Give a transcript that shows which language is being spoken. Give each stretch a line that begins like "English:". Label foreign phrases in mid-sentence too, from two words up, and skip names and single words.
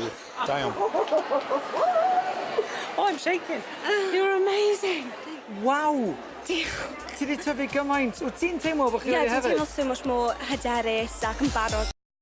Welsh: Da iawn.
English: Oh, I'm shaking. You're amazing. Wow!
Welsh: Diolch. Ti wedi tyfu gymaint. Wyt ti'n teimlo bod chi Ie, wedi dwi'n hefyd? teimlo
English: so much more
Welsh: hyderus ac yn barod.